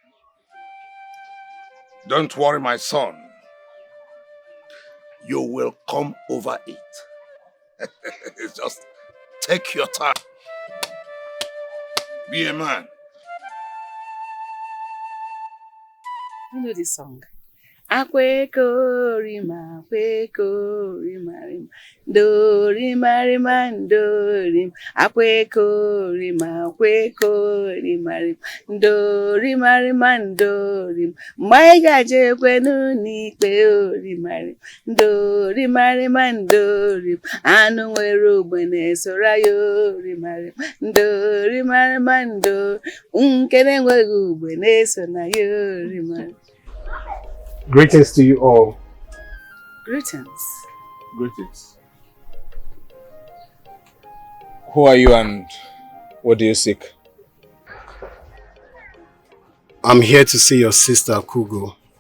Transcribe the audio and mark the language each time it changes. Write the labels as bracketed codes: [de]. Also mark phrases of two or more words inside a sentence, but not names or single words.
[en] Don't worry, my son. You will come over it. Just take your time. Be a man. You know this song? [ig] Akweko rima, akweko rima rima, do rima rima, do rim. Akweko rima, akweko rima rima, do rima rima, do rim. Maiga je kwenu ni kwe rima rim, do rima rima, do rim. Anu weru bene sorayo rima rim, do rima rima, do. Unkene weru bene sonayo rima rim. [en] Greetings to you all. Greetings. Greetings. Who are you and what do you seek? I'm here to see your sister Akugo.